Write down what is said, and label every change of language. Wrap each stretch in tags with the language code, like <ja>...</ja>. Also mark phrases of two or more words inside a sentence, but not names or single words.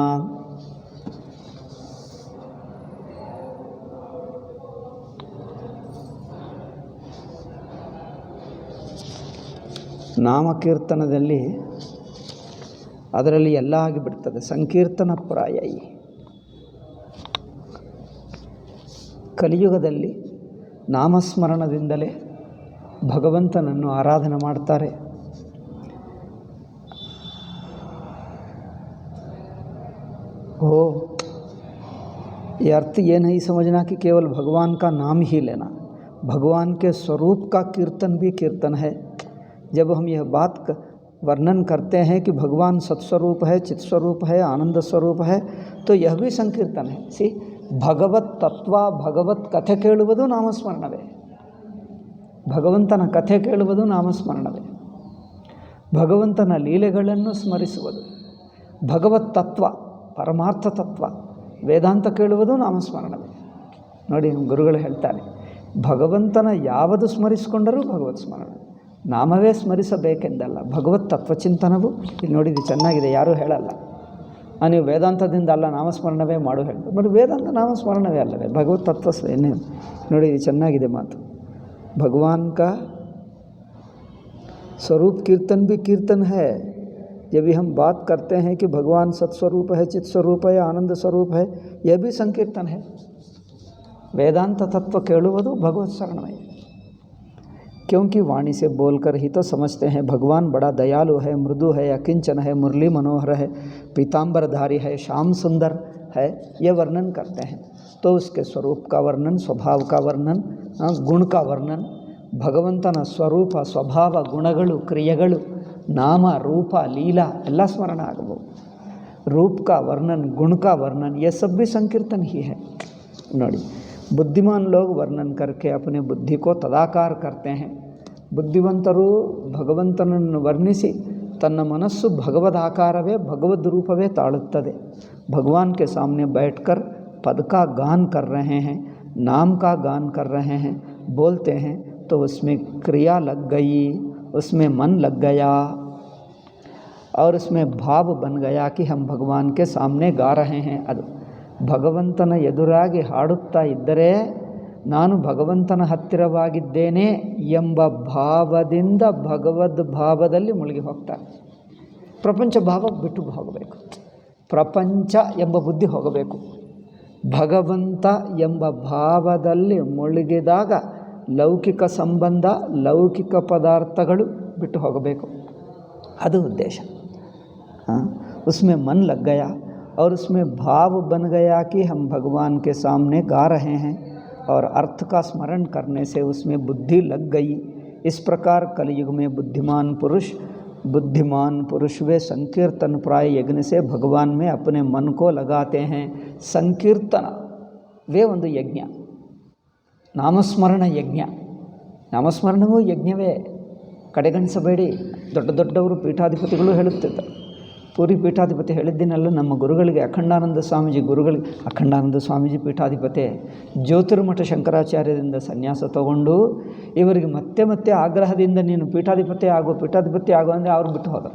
<kn>ನಾಮಕೀರ್ತನದಲ್ಲಿ ಅದರಲ್ಲಿ ಎಲ್ಲ ಆಗಿಬಿಡ್ತದೆ. ಸಂಕೀರ್ತನಪ್ರಾಯೈ. ಕಲಿಯುಗದಲ್ಲಿ ನಾಮಸ್ಮರಣದಿಂದಲೇ ಭಗವಂತನನ್ನು ಆರಾಧನೆ ಮಾಡ್ತಾರೆ.</kn> <hi>ये अर्थ ये नहीं समझना कि केवल भगवान का नाम ही लेना, भगवान के स्वरूप का कीर्तन भी कीर्तन है. जब हम यह बात वर्णन करते हैं कि भगवान सत्स्वरूप है, चित्स्वरूप है, आनंद स्वरूप है, तो यह भी संकीर्तन है. सी,</hi> <kn>ಭಗವತ್ ತತ್ವ, ಭಗವತ್ ಕಥೆ ಕೇಳುವುದು ನಾಮಸ್ಮರಣವೇ. ಭಗವಂತನ ಕಥೆ ಕೇಳುವುದು ನಾಮಸ್ಮರಣವೇ. ಭಗವಂತನ ಲೀಲೆಗಳನ್ನು ಸ್ಮರಿಸುವುದು, ಭಗವತ್ ತತ್ವ, ಪರಮಾರ್ಥ ತತ್ವ, ವೇದಾಂತ ಕೇಳುವುದು ನಾಮಸ್ಮರಣವೇ. ನೋಡಿ, ನಮ್ಮ ಗುರುಗಳು ಹೇಳ್ತಾರೆ, ಭಗವಂತನ ಯಾವುದು ಸ್ಮರಿಸಿಕೊಂಡರೂ ಭಗವತ್ ಸ್ಮರಣ. ನಾಮವೇ ಸ್ಮರಿಸಬೇಕೆಂದಲ್ಲ, ಭಗವತ್ ತತ್ವಚಿಂತನವು. ಇಲ್ಲಿ ನೋಡಿದ್ದು ಚೆನ್ನಾಗಿದೆ, ಯಾರೂ ಹೇಳಲ್ಲ ನೀವು ವೇದಾಂತದಿಂದ ಅಲ್ಲ ನಾಮಸ್ಮರಣವೇ ಮಾಡು ಹೇಳ್ತಾರೆ. ಬಟ್ ವೇದಾಂತ ನಾಮಸ್ಮರಣವೇ ಅಲ್ಲವೇ, ಭಗವತ್ ತತ್ವ ಏನೇ. ನೋಡಿ, ಇದು ಚೆನ್ನಾಗಿದೆ ಮಾತು.</kn> <hi>भगवान का स्वरूप कीर्तन भी कीर्तन है. जब भी हम बात करते हैं कि भगवान सत्स्वरूप है, चित स्वरूप है, आनंद स्वरूप है, यह भी संकीर्तन है. वेदांत तत्व केಳುವುದು भगवत शरणमय, क्योंकि वाणी से बोलकर ही तो समझते हैं भगवान बड़ा दयालु है, मृदु है, अकिंचन है, मुरली मनोहर है, पीताम्बरधारी है, श्याम सुंदर है. ये वर्णन करते हैं तो उसके स्वरूप का वर्णन, स्वभाव का वर्णन, गुण का वर्णन.</hi> <kn>ಭಗವಂತನ ಸ್ವರೂಪ, ಸ್ವಭಾವ, ಗುಣಗಳು, ಕ್ರಿಯೆಗಳು, ನಾಮ, ರೂಪ, ಲೀಲಾ ಎಲ್ಲ ಸ್ಮರಣ ಆಗಬಹುದು.</kn> <hi>रूप का वर्णन, गुण का वर्णन, ये सब भी संकीर्तन ही है. ನೋಡಿ, बुद्धिमान लोग वर्णन करके अपने बुद्धि को तदाकार करते हैं.</hi> <kn>ಬುದ್ಧಿವಂತರು ಭಗವಂತನನ್ನು ವರ್ಣಿಸಿ ತನ್ನ ಮನಸ್ಸು ಭಗವದಾಕಾರವೇ, ಭಗವದ್ ರೂಪವೇ ತಾಳುತ್ತದೆ.</kn> <hi>भगवान के सामने बैठकर पद का गान कर रहे हैं, नाम का गान कर रहे हैं, बोलते हैं तो उसमें क्रिया लग गई, उसमें मन लग गया और उसमें भाव बन गया कि हम भगवान के सामने गा रहे हैं.</hi> <kn>ಅದು ಭಗವಂತನ ಎದುರಾಗಿ ಹಾಡುತ್ತಾ ಇದ್ದರೆ ನಾನು ಭಗವಂತನ ಹತ್ತಿರವಾಗಿದ್ದೇನೆ ಎಂಬ ಭಾವದಿಂದ ಭಗವದ್ ಭಾವದಲ್ಲಿ ಮುಳುಗಿ ಹೋಗ್ತಾರೆ. ಪ್ರಪಂಚ ಭಾವ ಬಿಟ್ಟು ಹೋಗಬೇಕು, ಪ್ರಪಂಚ ಎಂಬ ಬುದ್ಧಿ ಹೋಗಬೇಕು. ಭಗವಂತ ಎಂಬ ಭಾವದಲ್ಲಿ ಮುಳುಗಿದಾಗ ಲೌಕಿಕ ಸಂಬಂಧ, ಲೌಕಿಕ ಪದಾರ್ಥಗಳು ಬಿಟ್ಟು ಹೋಗಬೇಕು. ಅದು ಉದ್ದೇಶ.</kn> <hi>उसमें मन लग गया और उसमें भाव बन गया कि हम भगवान के सामने गा रहे हैं और अर्थ का स्मरण करने से उसमें बुद्धि लग गई. इस प्रकार कलयुग में बुद्धिमान पुरुष वे संकीर्तन प्राय यज्ञ से भगवान में अपने मन को लगाते हैं. संकीर्तन वे</hi> <kn>ಒಂದು ಯಜ್ಞ, ನಾಮಸ್ಮರಣ ಯಜ್ಞ. ನಾಮಸ್ಮರಣವೂ ಯಜ್ಞವೇ, ಕಡೆಗಣಿಸಬೇಡಿ. ದೊಡ್ಡ ದೊಡ್ಡವರು ಪೀಠಾಧಿಪತಿಗಳು ಹೇಳುತ್ತಿದ್ದರು. ಪೂರಿ ಪೀಠಾಧಿಪತಿ ಹೇಳಿದ್ದೀನಲ್ಲ, ನಮ್ಮ ಗುರುಗಳಿಗೆ ಅಖಂಡಾನಂದ ಸ್ವಾಮೀಜಿ ಪೀಠಾಧಿಪತಿ ಜ್ಯೋತಿರ್ಮಠ ಶಂಕರಾಚಾರ್ಯರಿಂದ ಸನ್ಯಾಸ ತಗೊಂಡು ಇವರಿಗೆ ಮತ್ತೆ ಆಗ್ರಹದಿಂದ ನೀನು ಪೀಠಾಧಿಪತಿ ಆಗೋ ಅಂದರೆ ಅವ್ರು ಬಿಟ್ಟು ಹೋದರು.</kn>